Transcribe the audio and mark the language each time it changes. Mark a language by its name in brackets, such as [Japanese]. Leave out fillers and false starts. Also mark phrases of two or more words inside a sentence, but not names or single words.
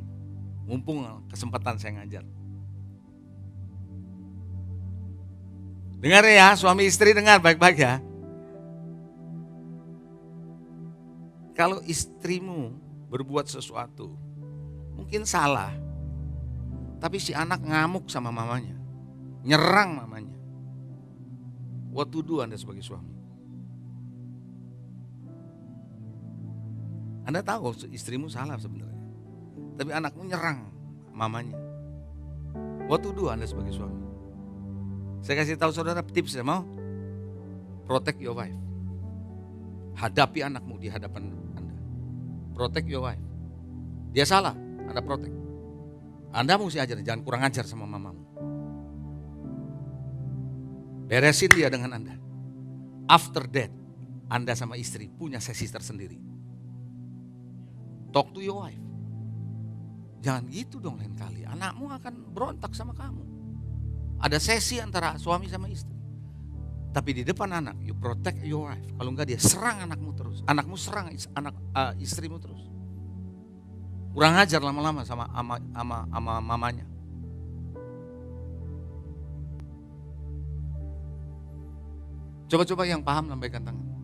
[Indonesian] Mumpung kesempatan saya ngajar. Dengar ya, suami istri dengar baik-baik ya. Kalau istrimu berbuat sesuatu, mungkin salah. Tapi si anak ngamuk sama mamanya. Nyerang mamanya. [English] What to do [Indonesian] Anda sebagai suami? Anda tahu istrimu salah sebenarnya. Tapi anakmu nyerang mamanya. [English] What to do [Indonesian] Anda sebagai suami? Saya kasih tahu saudara tips ya, mau? [English] Protect your wife. [Indonesian] Hadapi anakmu di hadapan Anda. [English] Protect your wife. [Indonesian] Dia salah, Anda protect. Anda mesti ajar, jangan kurang ajar sama mamamu. Beresin dia dengan Anda. [English] After that, [Indonesian] Anda sama istri punya sesi tersendiri. [English] Talk to your wife. [Indonesian] Jangan gitu dong lain kali. Anakmu akan berontak sama kamu. Ada sesi antara suami sama istri. Tapi di depan anak, [English] you protect your wife. [Indonesian] Kalau enggak dia serang anakmu terus. Anakmu serang istrimu terus. Kurang ajar lama-lama sama mamanya. Coba-coba yang paham lambaikan tangan.